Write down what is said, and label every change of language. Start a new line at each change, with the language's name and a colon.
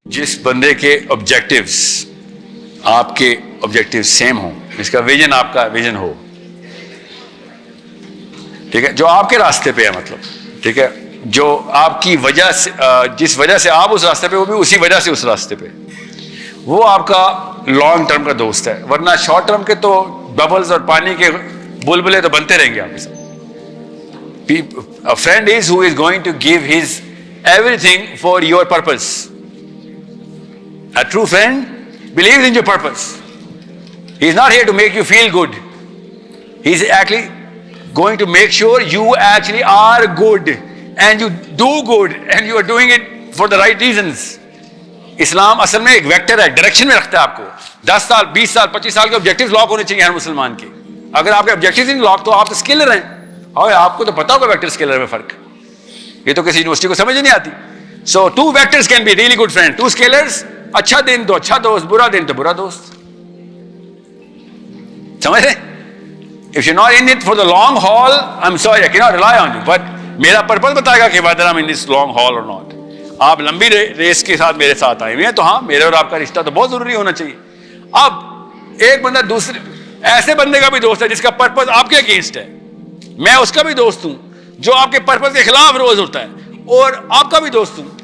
Urdu: جس بندے کے آبجیکٹیوز آپ کے آبجیکٹیو سیم ہوں، اس کا ویژن آپ کا ویژن ہو، ٹھیک ہے، جو آپ کے راستے پہ ہے، مطلب ٹھیک ہے، جو آپ کی وجہ سے جس وجہ سے آپ اس راستے پہ، وہ بھی اسی وجہ سے اس راستے پہ، وہ آپ کا لانگ ٹرم کا دوست ہے. ورنہ شارٹ ٹرم کے تو ببلز اور پانی کے بلبلے تو بنتے رہیں گے آپ کے ساتھ.
English: A friend is who is going to give his everything for your purpose. A true friend believes in your purpose. He is not here to make you feel good. He is actually going to make sure you actually are good and you do good and you are doing it for the right reasons.
Urdu: اسلام اصل میں ایک vector ہے، direction میں رکھتا ہے آپ کو. 10 سال 20 سال 25 سال کے آبجیکٹیوز لاک ہونے چاہیے ہر مسلمان کے. اگر آپ کے آبجیکٹیوز نہیں لاک تو آپ تو اسکیلر ہیں، اور آپ کو تو پتا ہوگا ویکٹر اسکیلر میں فرق. یہ تو کسی یونیورسٹی کو سمجھ نہیں آتی.
English: So 2 vectors can be really good friend.
Urdu: 2 scalars, اچھا دن تو اچھا دوست، برا دن تو برا دوست. سمجھ رہے؟
English: If you're not in it for the long haul, I'm sorry, I cannot rely on you. But
Urdu: میرا پرپز بتائے گا کہ
English: whether I'm in this long haul or not.
Urdu: آپ لمبی ریس کے ساتھ میرے ساتھ آئے ہوئے ہیں تو ہاں، میرے اور آپ کا رشتہ تو بہت ضروری ہونا چاہیے. اب ایک بندہ دوسرے ایسے بندے کا بھی دوست ہے جس کا پرپز آپ کے اگینسٹ ہے. میں اس کا بھی دوست ہوں جو آپ کے پرپز کے خلاف روز ہوتا ہے، اور آپ کا بھی دوست ہوں.